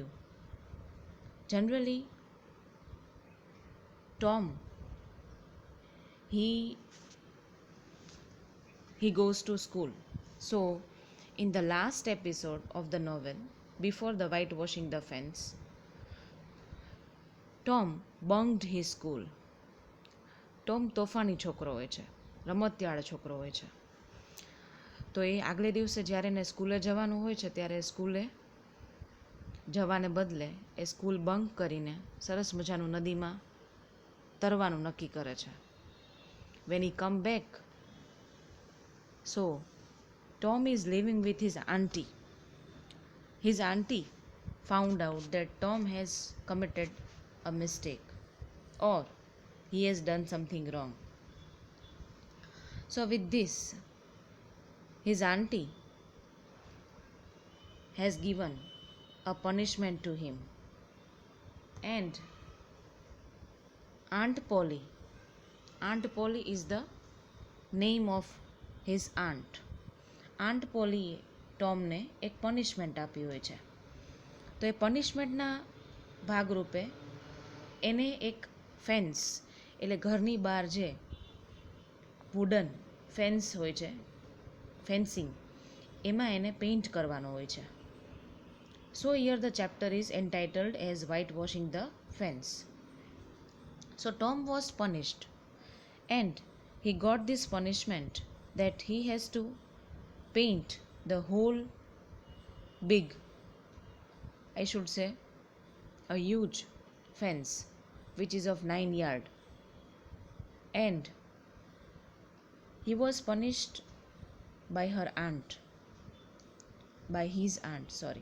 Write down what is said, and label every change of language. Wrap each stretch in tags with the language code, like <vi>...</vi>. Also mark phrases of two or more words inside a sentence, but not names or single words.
<en>Generally, Tom, he goes to school. So, in the last episode of the novel, before the Whitewashing the Fence, Tom bunked his school.</en> <gu>ટોમ તોફાની છોકરો હોય છે, રમતિયાળ છોકરો હોય છે. તો એ આગલે દિવસે જ્યારે એને સ્કૂલે જવાનું હોય છે ત્યારે સ્કૂલે જવાને બદલે એ</gu> <en>school bunk</en> <gu>કરીને સરસ મજાનું નદીમાં તરવાનું નક્કી કરે છે.</gu> <en>When he come back, so Tom is living with his auntie. His auntie found out that Tom has committed a mistake, or he has done something wrong. So with this, his auntie has given a punishment to him, and Aunt Polly is the name of his aunt.</en> <gu>Aunt Polly ટોમને એક પનિશમેન્ટ આપી હોય છે. તો એ પનિશમેન્ટના ભાગરૂપે એને એક ફેન્સ, એટલે ઘરની બહાર જે</gu> <en>wooden fence</en> <gu>હોય છે, ફેન્સિંગ, એમાં એને પેઇન્ટ કરવાનો હોય છે.</gu> <en>So here the chapter is entitled as Whitewashing the Fence. So Tom was punished, and he got this punishment that he has to paint the whole big, I should say a huge fence which is of 9 yards, and he was punished by her aunt, by his aunt, sorry.</en>